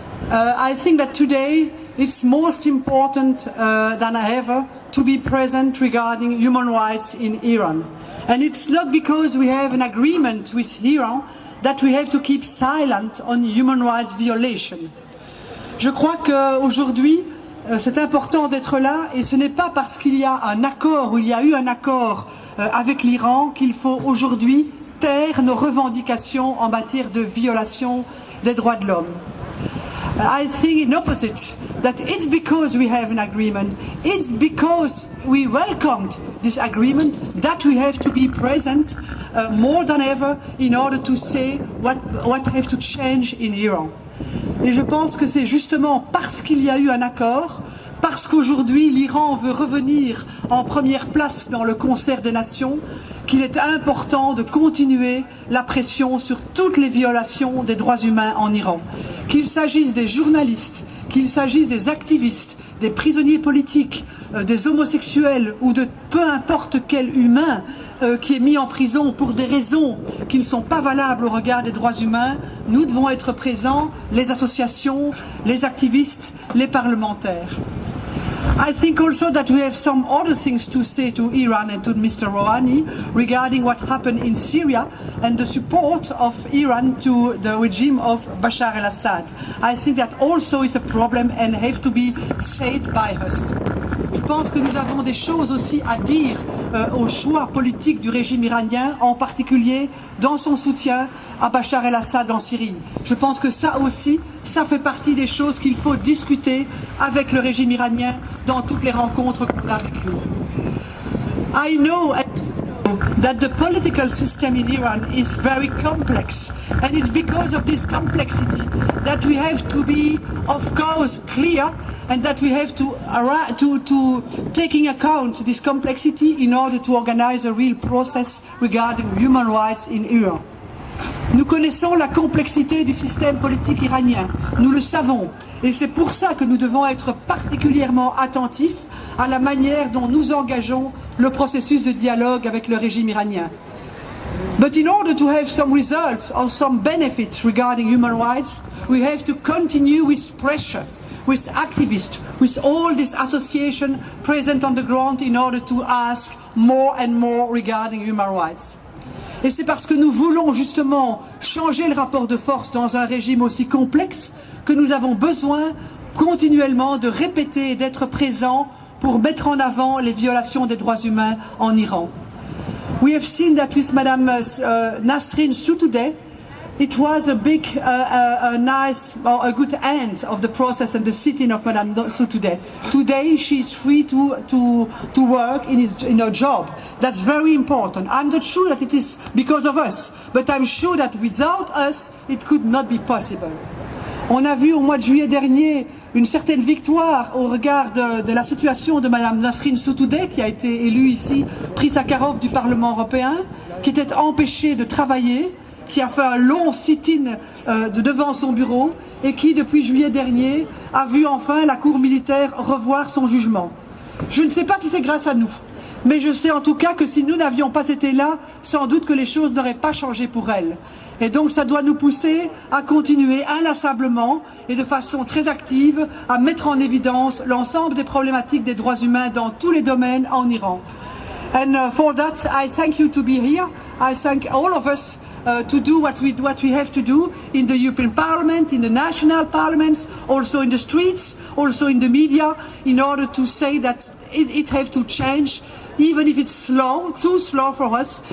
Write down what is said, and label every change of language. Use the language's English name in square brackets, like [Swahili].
[English] I think that today it's most important than ever to be present regarding human rights in Iran. And it's not because we have an agreement with Iran that we have to keep silent on human rights violation. [French] Je crois qu'aujourd'hui, c'est important d'être là et ce n'est pas parce qu'il y a un accord ou il y a eu un accord avec l'Iran qu'il faut aujourd'hui taire nos revendications en matière de violation des droits de l'homme. [English] I think in opposite, that it's because we have an agreement, it's because we welcomed this agreement that we have to be present more than ever in order to say what have to change in Iran. [French] Et je pense que c'est justement parce qu'il y a eu un accord, parce qu'aujourd'hui l'Iran veut revenir en première place dans le concert des nations, qu'il est important de continuer la pression sur toutes les violations des droits humains en Iran. Qu'il s'agisse des journalistes, qu'il s'agisse des activistes, des prisonniers politiques, des homosexuels ou de peu importe quel humain qui est mis en prison pour des raisons qui ne sont pas valables au regard des droits humains, nous devons être présents, les associations, les activistes, les parlementaires. [English] I think also that we have some other things to say to Iran and to Mr. Rouhani regarding what happened in Syria and the support of Iran to the regime of Bashar al-Assad. I think that also is a problem and have to be said by us. [French] Je pense que nous avons des choses aussi à dire au choix politique du régime iranien, en particulier dans son soutien à Bachar el-Assad en Syrie. Je pense que ça aussi, ça fait partie des choses qu'il faut discuter avec le régime iranien dans toutes les rencontres qu'on a avec lui. [English] I know that the political system in Iran is very complex, and it's because of this complexity that we have to be, of course, clear, and that we have to taking account this complexity in order to organize a real process regarding human rights in Iran. [French] Nous connaissons la complexité du système politique iranien, nous le savons, et c'est pour ça que nous devons être particulièrement attentifs à la manière dont nous engageons le processus de dialogue avec le régime iranien. [English] But in order to have some results or some benefits regarding human rights, we have to continue with pressure, with activists, with all these associations present on the ground in order to ask more and more regarding human rights. [French] Et c'est parce que nous voulons justement changer le rapport de force dans un régime aussi complexe que nous avons besoin continuellement de répéter et d'être présents pour mettre en avant les violations des droits humains en Iran. [English] We have seen that with Madame Nasrin Sotoudeh, it was a big, a good end of the process and the sitting of Madame Sotoudeh. Today she is free to work in her job. That's very important. I'm not sure that it is because of us, but I'm sure that without us it could not be possible. [French] On a vu au mois de juillet dernier une certaine victoire au regard de la situation de Madame Nasrin Sotoudeh, qui a été élue ici prix Sakharov du Parlement européen, qui était empêchée de travailler, qui a fait un long sit-in devant son bureau et qui, depuis juillet dernier, a vu enfin la Cour militaire revoir son jugement. Je ne sais pas si c'est grâce à nous, mais je sais en tout cas que si nous n'avions pas été là, sans doute que les choses n'auraient pas changé pour elle. Et donc ça doit nous pousser à continuer inlassablement et de façon très active à mettre en évidence l'ensemble des problématiques des droits humains dans tous les domaines en Iran. [English] And for that, I thank you to be here. I thank all of us to do what we have to do in the European Parliament, in the national parliaments, also in the streets, also in the media, in order to say that it has to change, even if it's slow, too slow for us.